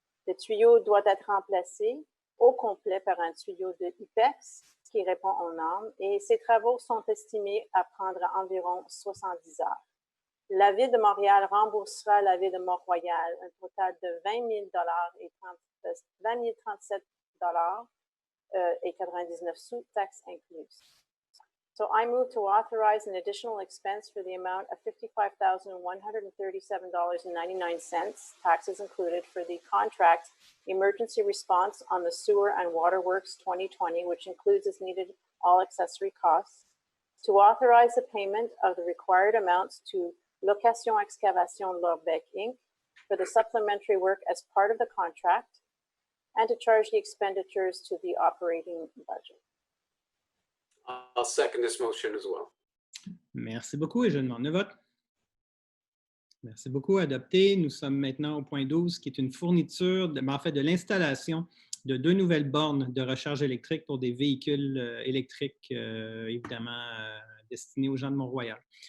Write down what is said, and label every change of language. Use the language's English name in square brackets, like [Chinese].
[French] Le tuyau doit être remplacé au complet par un tuyau de IPEX qui répond aux normes et ces travaux sont estimés à prendre environ 70 heures. La Ville de Montréal remboursera la Ville de Mont-Royal un total de $20 000 et 37 et 99 sous, taxes incluses. [English] So I move to authorize an additional expense for the amount of $55,137.99, taxes included, for the contract emergency response on the Sewer and Water Works 2020, which includes as needed all accessory costs, to authorize the payment of the required amounts to Location Excavation Lorbec, Inc. for the supplementary work as part of the contract, and to charge the expenditures to the operating budget. I'll second this motion as well. [French] Merci beaucoup et je demande le vote. Merci beaucoup. Adopté. Nous sommes maintenant au point 12, qui est une fourniture, de l'installation de 2 nouvelles bornes de recharge électrique pour des véhicules électriques, évidemment, destinés aux gens de Mont-Royal.